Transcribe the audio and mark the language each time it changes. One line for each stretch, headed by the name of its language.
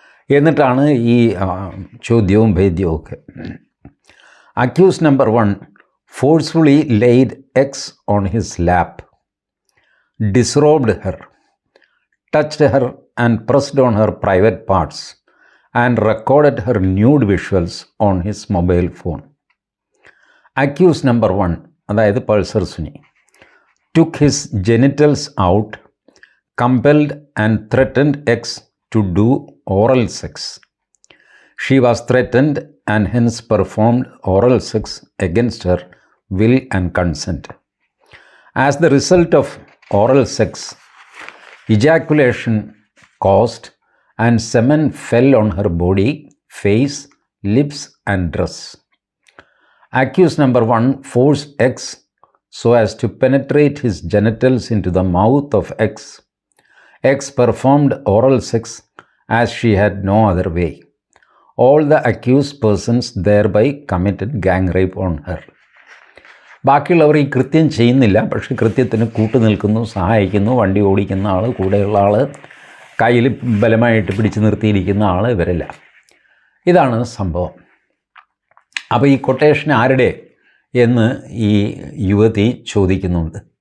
Malayalam: എന്നിട്ടാണ് ഈ ചോദ്യവും ഭേദ്യവും ഒക്കെ.
English: Accused number 1 forcefully laid X on his lap, disrobed her, touched her and pressed on her private parts and recorded her nude visuals on his mobile phone. Accused number 1, അതായത് Pulsar Suni, took his genitals out, compelled and threatened X to do oral sex. She was threatened and hence performed oral sex against her will and consent. As the result of oral sex, ejaculation caused and semen fell on her body, face, lips and dress. Accused number 1 forced X so as to penetrate his genitals into the mouth of X. X performed oral sex as she had no other way. All the accused persons thereby committed gang rape on her.
Malayalam: ബാക്കിയുള്ളവർ ഈ കൃത്യം ചെയ്യുന്നില്ല, പക്ഷേ കൃത്യത്തിന് കൂട്ടുനിൽക്കുന്നു, സഹായിക്കുന്നു. വണ്ടി ഓടിക്കുന്ന ആൾ, കൂടെയുള്ള ആൾ, കയ്യിൽ ബലമായിട്ട് പിടിച്ചു നിർത്തിയിരിക്കുന്ന ആൾ, ഇവരെല്ലാം. ഇതാണ് സംഭവം. അപ്പോൾ ഈ കൊട്ടേഷൻ ആരുടെ എന്ന് ഈ യുവതി ചോദിക്കുന്നുണ്ട്.